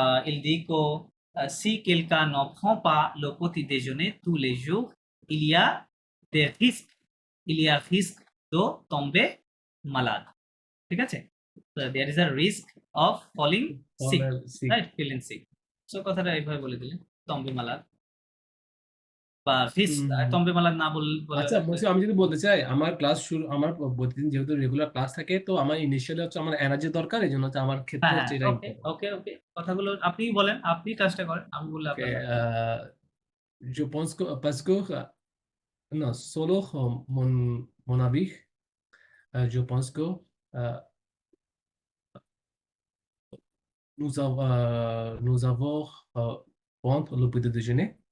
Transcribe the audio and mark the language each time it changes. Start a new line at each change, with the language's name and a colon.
French: Il dit que si quelqu'un ne prend pas le petit déjeuner tous les jours, il y a des risques, il y a risque de tomber malade.
Bangla: ঠিক আছে?
English: So there is a risk of falling sick, sick. right? Feeling sick. So
Bangla: কথাটা এইভাবে বলে দিলে তম্বে মালাদ বা তম্বে মালাদ না বলে আচ্ছা বলছি, আমি যদি বলতে চাই আমার ক্লাস শুরু, আমার প্রতিদিন যেহেতু রেগুলার ক্লাস থাকে, তো আমার ইনিশিয়ালি হচ্ছে আমার এনার্জি দরকার, এই জন্য হচ্ছে আমার ক্ষেত্রে হ্যাঁ, হচ্ছে এটা
English: Okay important. Okay okay
Bangla: কথাগুলো আপনিই বলেন, আপনি কাজটা করেন, আমি বললে আপনার
English: Okay,
Bangla: লাগবে।
French: je pense que parce que non, solo mon avis, je pense que euh, nous avons prendre le petit déjeuner